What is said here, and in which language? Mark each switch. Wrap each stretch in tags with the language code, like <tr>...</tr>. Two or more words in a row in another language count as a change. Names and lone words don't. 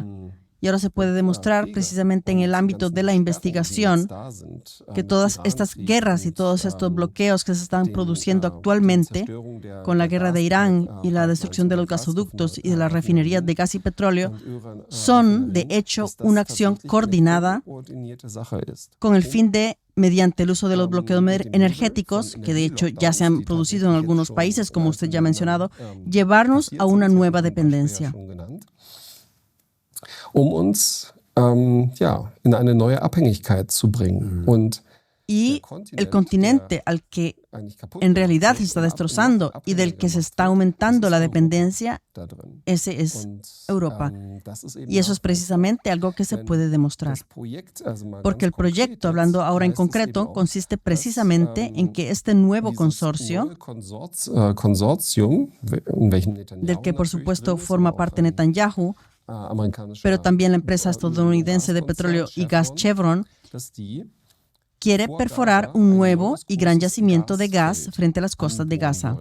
<es>Y ahora se puede demostrar precisamente en el ámbito de la investigación que todas estas guerras y todos estos bloqueos que se están produciendo actualmente con la guerra de Irán y la destrucción de los gasoductos y de las refinerías de gas y petróleo son, de hecho, una acción coordinada con el fin de, mediante el uso de los bloqueos energéticos, que de hecho ya se han producido en algunos países, como usted ya ha mencionado, llevarnos a una nueva dependencia.</es> <de>Uns in eine neue Abhängigkeit zu bringen.</de> <es>Y el continente al que en realidad se está destrozando y del que se está aumentando la dependencia, ese es Europa. Y eso es precisamente algo que se puede demostrar. Porque el proyecto, hablando ahora en concreto, consiste precisamente en que este nuevo consorcio, del que por supuesto forma parte Netanyahu, pero también la empresa estadounidense de petróleo y gas Chevron, quiere perforar un nuevo y gran yacimiento de gas frente a las costas de Gaza.</es>